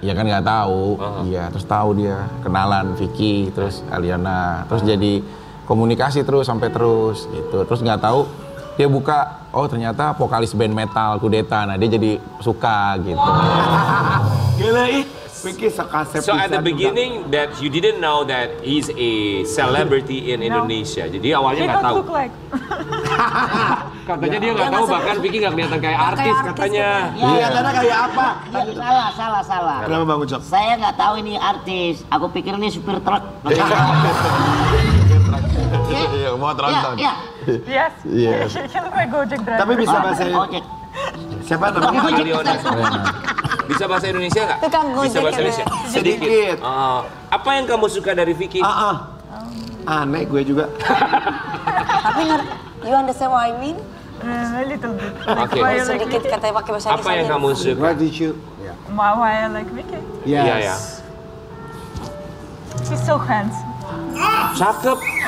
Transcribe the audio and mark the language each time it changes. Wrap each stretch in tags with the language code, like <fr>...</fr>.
<id>Ya kan nggak tahu. Iya, terus tahu dia, kenalan Vicky, terus Aliana, terus jadi komunikasi terus sampai terus gitu. Terus nggak tahu dia buka, oh ternyata vokalis band metal Kudeta. Nah dia jadi suka gitu. Gila Vicky sekasep.</id> <en>So at the beginning that you didn't know that he's a celebrity in Indonesia.</en> <id>Jadi awalnya nggak tahu. Katanya dia nggak tahu, bahkan Vicky nggak kelihatan kayak artis katanya. Iya, Katanya kayak apa? Salah. Kenapa Bang Ucok? Saya nggak tahu ini artis. Aku pikir ini supir truk. Iya, mau tronton. Iya.</id> <en>Yes. Yes. He look like Gojek driver.</en> <id>Tapi bisa bahasa Ojek. Siapa namanya? Aliona. Bisa bahasa Indonesia nggak? Tukang Bisa Gojek bahasa ya, Indonesia? Sedikit. Apa yang kamu suka dari Vicky? Aneh gue juga. Tapi</id> <en>you understand what I mean? A little bit.</en> <id>Oke. Sedikit katanya pakai bahasa Apa yang kamu suka?</id> <en>What did you? Why I like Vicky?</en> <id>Iya ya.</id> <en>He's so handsome.</en> <id>Cakep.</id>